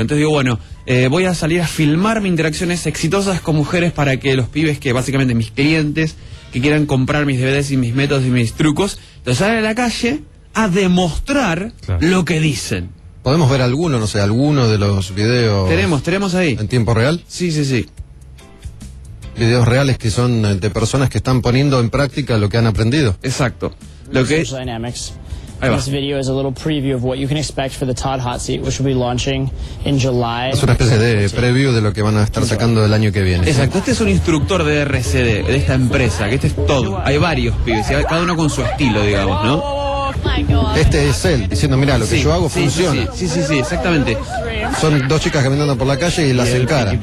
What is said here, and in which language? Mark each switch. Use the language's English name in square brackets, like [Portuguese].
[Spanish] Entonces digo, bueno, voy a salir a filmar mis interacciones exitosas con mujeres para que los pibes que, básicamente, mis clientes, que quieran comprar mis DVDs y mis métodos y mis trucos, los salen a la calle a demostrar lo que dicen. ¿Podemos ver alguno, no sé, alguno de los videos...? Tenemos ahí. ¿En tiempo real? Sí. Videos reales que son de personas que están poniendo en práctica lo que han aprendido. Exacto. Social Dynamics. [English] This video is a little preview of what you can expect for the Todd Hot Seat, which will be launching in July. [Spanish] Es una especie de preview de lo que van a estar sacando el año que viene. Exacto, este es un instructor de RCD, de esta empresa, que este es Todd. Hay varios pibes, y cada uno con su estilo, digamos, ¿no? Este es él, diciendo, mira, lo que yo hago funciona. Sí, exactamente. Son dos chicas caminando por la calle y las encara.